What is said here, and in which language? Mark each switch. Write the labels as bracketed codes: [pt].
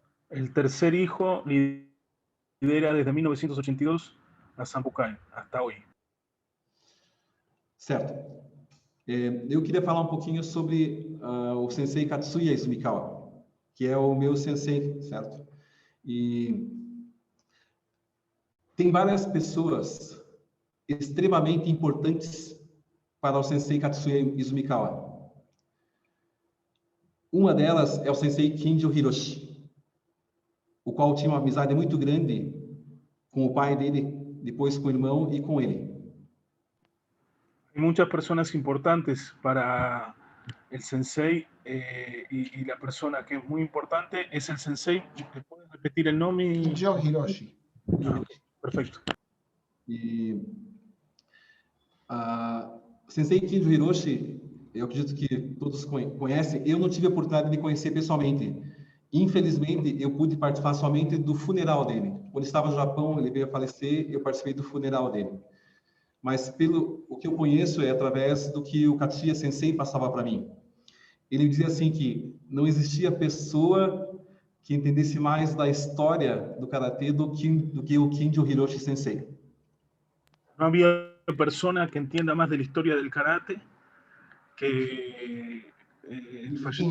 [es] El tercer hijo lidera desde 1982 a Senbukai, hasta hoy. [pt] Certo. Eu queria falar um pouquinho sobre o sensei Katsuya Izumikawa, que é o meu sensei, certo? E tem várias pessoas extremamente importantes para o sensei Katsuya Izumikawa. Uma delas é o sensei Kinjo Hiroshi, o qual tinha uma amizade muito grande com o pai dele, depois com o irmão e com ele. [es] Hay muchas personas importantes para el sensei y la persona que es muy importante es el sensei. ¿Me puedes repetir el nombre? Kinjo Hiroshi. Perfecto. [pt] E Sensei Kinjo Hiroshi, eu acredito que todos conhecem, eu não tive a oportunidade de conhecer pessoalmente. Infelizmente, eu pude participar somente do funeral dele. Quando ele estava no Japão, ele veio a falecer, eu participei do funeral dele. Mas pelo o que eu conheço é através do que o Katsuya Sensei passava para mim. Ele dizia assim que não existia pessoa que entendesse mais da história do karatê do que o Kinjo Hiroshi Sensei. [es] No había persona que entienda más de la historia del karate que el fallecido.